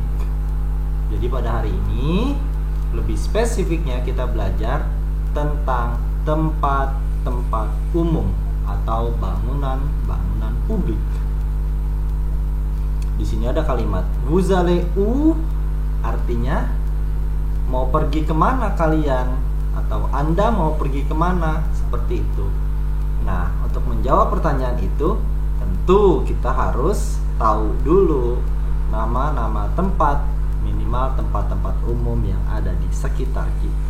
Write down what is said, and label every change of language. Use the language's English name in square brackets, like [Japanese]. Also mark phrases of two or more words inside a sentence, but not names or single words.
[Indonesian] Jadi pada hari ini lebih spesifiknya kita belajar tentang tempat-tempat umum atau bangunan-bangunan publik. Di sini ada kalimat [French] vous allez où, [Indonesian] artinya mau pergi kemana kalian, atau Anda mau pergi kemana, seperti itu. Nah, untuk menjawab pertanyaan itu tentu kita harus tahu dulu nama-nama tempat, minimal tempat-tempat umum yang ada di sekitar kita.